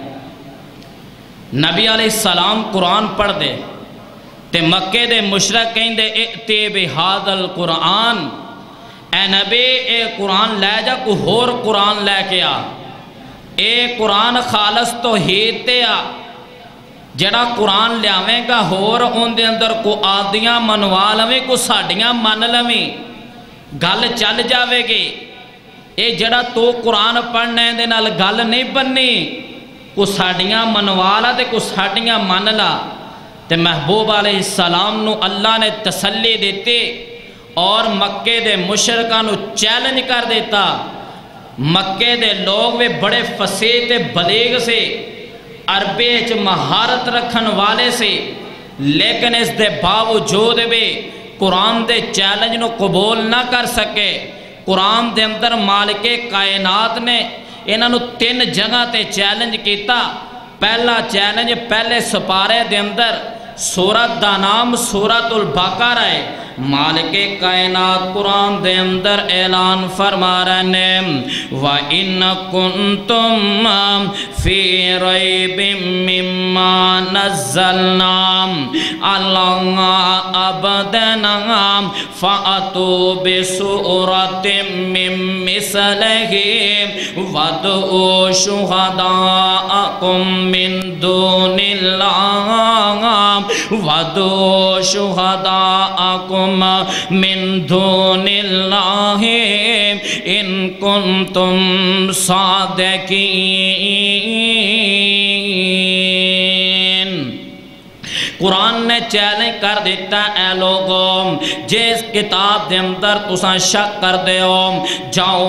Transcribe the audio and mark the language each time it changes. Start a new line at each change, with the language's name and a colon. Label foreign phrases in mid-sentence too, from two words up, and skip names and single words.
Punjabi: نبی علیہ السلام قرآن پڑھ دے تے مکے دے مشرک کہیں دے
Arabic: ائتی بہذا القرآن،
Punjabi: اے نبی اے قرآن لے جا کو ہور قرآن لے کے آ. اے قرآن خالص توحید تے آ. جڑا قرآن لیاویں گا ہور ان دے اندر کو آدیاں منوا لویں کو ساڑیاں من لویں، گل چل جاوے گی. اے جڑا تو قرآن پڑھنے دے نال گل نہیں بننی. کو ساڑیاں منوالا تے کو ساڑیاں منلا تے محبوب علیہ السلام نو اللہ نے تسلی دیتے اور مکے دے مشرکاں نو چیلنج کر دیتا۔ مکے دے لوگ بھی بڑے فصیح تے بلیغ سے، عربی وچ مہارت رکھن والے سے، لیکن اس دے باوجود بھی قرآن دے چیلنج نو قبول نہ کر سکے۔ قرآن دے اندر مالک کائنات نے انہاں نو 3 جگہ تے چیلنج کیتا۔ پہلا چیلنج پہلے سپارے دے اندر، سورت دا نام سورت البقرہ ہے۔ مالک کائنات قرآن دے اندر اعلان فرما رہے
Arabic: ہیں وَإِن كُنتُم فِي رَيْبٍ مِّمَّا نَزَّلْنَا عَلَىٰ عَبْدِنَا فَأْتُوا بِسُورَةٍ مِّن مِّثْلِهِ وَادْعُوا شُهَدَاءَكُم مِّن دُونِ اللَّهِ وَادْعُوا شُهَدَاءَكُم من دون اللہ ان کنتم صادقین۔
Punjabi: قرآن نے چیلنج کر دیتا اے لوگوں جس کتاب دے اندر تساں شک کر دے ہو جاؤ